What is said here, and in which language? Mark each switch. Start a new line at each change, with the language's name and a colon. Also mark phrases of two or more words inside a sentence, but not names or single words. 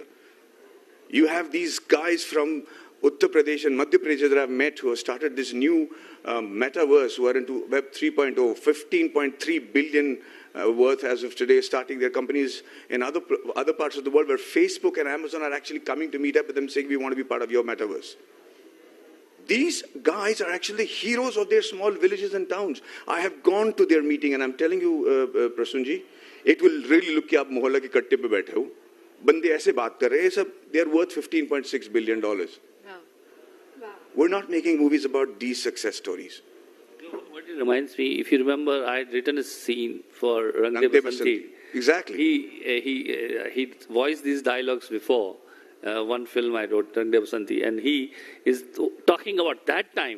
English: You have these guys from Uttar Pradesh and Madhya Pradesh that I've met who have started this new metaverse, who are into Web 3.0, 15.3 billion worth as of today, starting their companies in other parts of the world where Facebook and Amazon are actually coming to meet up with them saying, we want to be part of your metaverse. These guys are actually heroes of their small villages and towns. I have gone to their meeting and I'm telling you, Prasunji, it will really look like you
Hindi: मोहल्ला के कट्टे पे बैठे हो. बंदे ऐसे बात कर रहे हैं,
English: they are worth $15.6 billion. Wow. We're not making movies about these success stories. What it reminds me, if you remember, I had written a scene for Rang De Basanti. Exactly. He voiced these dialogues before. One film I wrote, Rang De Basanti, and he is talking about that time.